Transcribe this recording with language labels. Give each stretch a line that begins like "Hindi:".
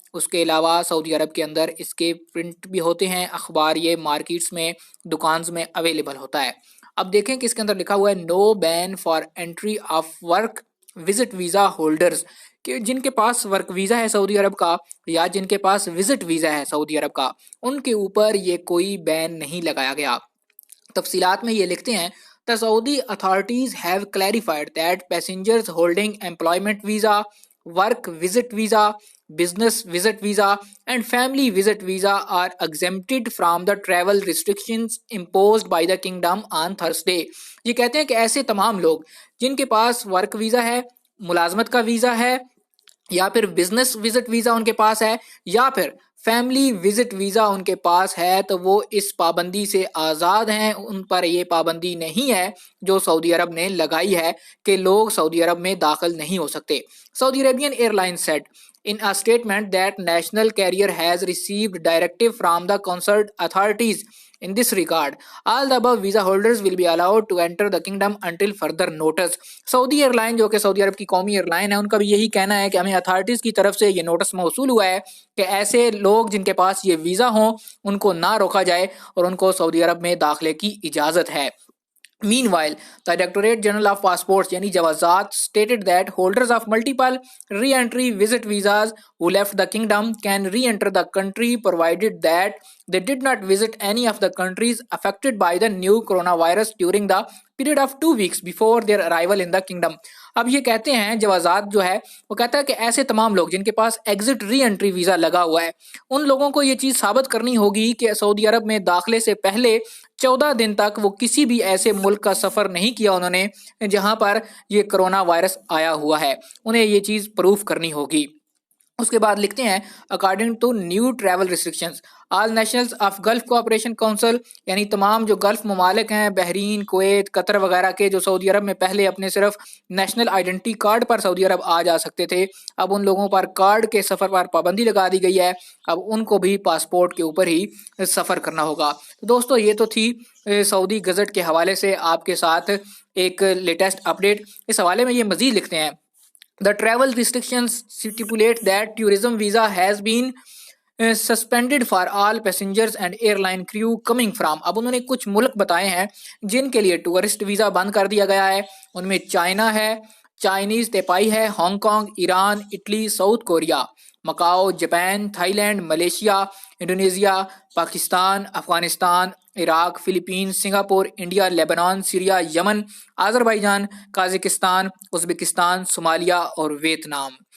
Hindi: उसके अलावा सऊदी अरब के अंदर इसके प्रिंट भी होते हैं अखबार, ये मार्केट्स में, दुकान्स में अवेलेबल होता है। अब देखें कि इसके अंदर लिखा हुआ है
English: no ban for entry of work visit visa holders,
Hindi: कि जिनके पास वर्क वीज़ा है सऊदी अरब का या जिनके पास विजिट वीज़ा है सऊदी अरब का, उनके ऊपर ये कोई बैन नहीं लगाया गया। तफसीलात में ये लिखते हैं,
English: The Saudi authorities have clarified that passengers holding employment visa, work visit visa, business visit visa and family visit visa are exempted from the travel restrictions imposed by the kingdom on Thursday।
Hindi: ये कहते हैं कि ऐसे तमाम लोग जिनके पास work visa है, मुलाजमत का वीज़ा है, या फिर बिजनेस विजिट वीज़ा उनके पास है, या फिर फैमिली विजिट वीज़ा उनके पास है, तो वो इस पाबंदी से आज़ाद हैं। उन पर ये पाबंदी नहीं है जो सऊदी अरब ने लगाई है कि लोग सऊदी अरब में दाखिल नहीं हो सकते। Saudi Arabian airline set,
English: In a statement that national carrier has received directive from the concerned authorities in this regard, all the above visa holders will be allowed to enter the kingdom until further notice.
Hindi: Saudi airline जो कि Saudi अरब की कौमी airline है, उनका भी यही कहना है कि हमें अथॉरिटीज़ की तरफ से ये नोटिस मौसूल हुआ है कि ऐसे लोग जिनके पास ये वीज़ा हों उनको ना रोका जाए और उनको सऊदी अरब में दाखिले की इजाज़त है.
English: Meanwhile, the Directorate General of Passports yani Jawazat stated that holders of multiple re-entry visit visas who left the kingdom can re-enter the country provided that they did not visit any of the countries affected by the new coronavirus during the period of 2 weeks before their arrival in the kingdom.
Hindi: अब ये कहते हैं जवाजात जो है वो कहता है कि ऐसे तमाम लोग जिनके पास एग्जिट री एंट्री वीज़ा लगा हुआ है उन लोगों को ये चीज़ साबित करनी होगी कि सऊदी अरब में दाखिले से पहले 14 दिन तक वो किसी भी ऐसे मुल्क का सफ़र नहीं किया उन्होंने जहां पर ये कोरोना वायरस आया हुआ है. उन्हें ये चीज़ प्रूफ करनी होगी. उसके बाद लिखते हैं
English: according to new travel restrictions all nationals of Gulf Cooperation Council
Hindi: यानी तमाम जो गल्फ ममालिक हैं बहरीन कुवैत कतर वगैरह के जो सऊदी अरब में पहले अपने सिर्फ नेशनल आइडेंटिटी कार्ड पर सऊदी अरब आ जा सकते थे अब उन लोगों पर कार्ड के सफ़र पर पाबंदी लगा दी गई है. अब उनको भी पासपोर्ट के ऊपर ही सफ़र करना होगा. तो दोस्तों ये तो थी सऊदी गज़ट के हवाले से आपके साथ एक लेटेस्ट अपडेट. इस हवाले में ये मज़ीद लिखते हैं
English: The travel restrictions stipulate that tourism visa has been suspended for all passengers and airline crew coming from.
Hindi: अब उन्होंने कुछ मुल्क बताए हैं जिनके लिए टूरिस्ट वीज़ा बंद कर दिया गया है. उनमें चाइना है, चाइनीज़ तेपाई है, Hong Kong, Iran, Italy, south Korea, Macau, Japan, Thailand, Malaysia, Indonesia, Pakistan, Afghanistan, Iraq, Philippines, Singapore, India, Lebanon, Syria, Yemen, Azerbaijan, काज़ाकिस्तान, Uzbekistan, Somalia और वियतनाम.